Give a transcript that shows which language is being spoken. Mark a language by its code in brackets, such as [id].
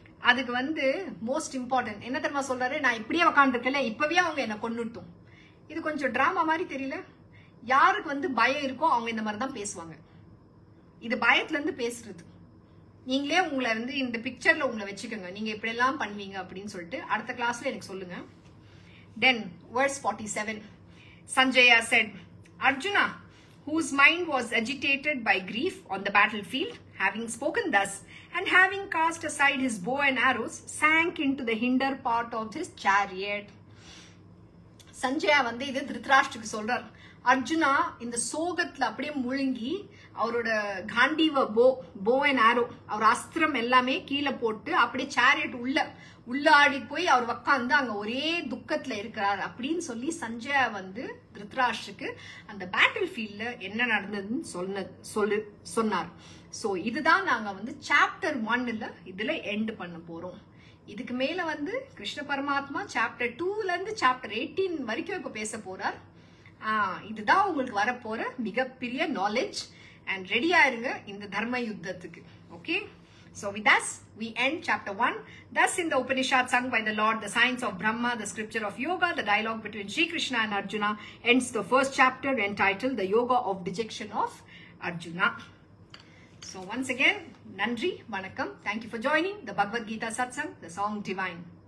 [ta] அதுக்கு வந்து most important என்ன தெரியுமா சொல்றாரு, நான் இப்படியே உக்காந்துருக்கல, இப்பவே அவங்க என்ன கொன்னுட்டும். இது கொஞ்சம் டிராமா மாதிரி தெரியல. யாருக்கு வந்து பயம் இருக்கோ அவங்க இந்த மாதிரி தான் பேசுவாங்க. இது பயத்துல இருந்து பேசுறது. நீங்களே உங்களை வந்து இந்த பிக்சர்ல உங்களை வச்சுக்கோங்க, நீங்க இப்படி எல்லாம் பண்ணுவீங்க அப்படின்னு சொல்லிட்டு அடுத்த கிளாஸ்ல எனக்கு சொல்லுங்க. [en] Then verse 47. Sanjaya said, Arjuna, whose mind was agitated by grief on the battlefield, having spoken thus and having cast aside his bow and arrows, sank into the hinder part of his chariot. [ta] Sanjaya வந்து இது திருதராஷ்டிரக்கு சொல்றார். அர்ஜுனா இந்த சோகத்துல அப்படியே முழுங்கி அவரோட காண்டீவ போ and ஆரோ அவர் அஸ்திரம் எல்லாமே கீழே போட்டு அப்படியே சேரியட் உள்ளாடி போய் அவர் உட்காந்து அங்க ஒரே துக்கத்துல இருக்கிறார் அப்படின்னு சொல்லி சஞ்சயா வந்து திருதராஷ்டிரக்கு அந்த பேட்டில் ஃபீல்ட்ல என்ன நடந்ததுன்னு சொன்னார். சோ இதுதான் நாங்க வந்து சாப்டர் 1ல இதுல எண்ட் பண்ண போறோம். இதுக்கு மேல வந்து கிருஷ்ண பரமாத்மா சாப்டர் 2ல இருந்து சாப்டர் 18 வரைக்கும் இப்ப பேச போறார். இதுதான் உங்களுக்கு வரப்போற மிகப்பெரிய நாலேஜ். அண்ட் ரெடியா இருங்க இந்த தர்ம யுத்தத்துக்கு. [en] Okay, so with that we end chapter 1. Thus in the Upanishad sung by the Lord, the science of Brahma, the scripture of yoga, the dialogue between Sri Krishna and Arjuna ends the first chapter entitled the yoga of dejection of Arjuna. So once again, [ta] Nandri, Vanakkam. [en] Thank you for joining the Bhagavad Gita Satsang, the song divine.